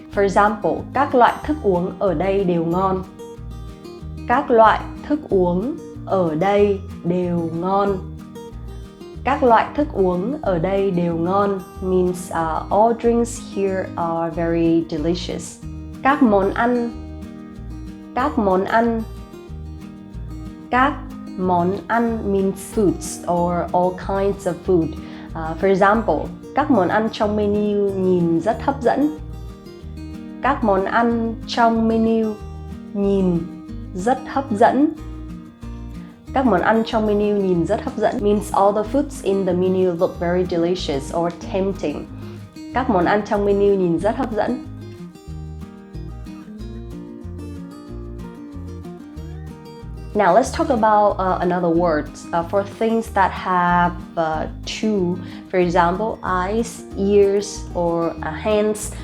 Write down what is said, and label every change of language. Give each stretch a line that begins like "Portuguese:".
English: For example,
Vietnamese: các loại thức uống ở đây đều ngon. Các loại thức uống ở đây đều ngon. Các loại thức uống ở đây đều ngon
English: means all drinks here are very delicious.
Vietnamese: Các món ăn. Các món ăn. Các món ăn
English: means foods or all kinds of food. For example,
Vietnamese: các món ăn trong menu nhìn rất hấp dẫn. Các món ăn trong menu nhìn rất hấp dẫn. Các món ăn trong menu nhìn rất hấp dẫn
English: means all the foods in the menu look very delicious or tempting.
Vietnamese: Các món ăn trong menu nhìn rất hấp dẫn.
English: Now let's talk about another word for things that have two. For example, eyes, ears, or hands.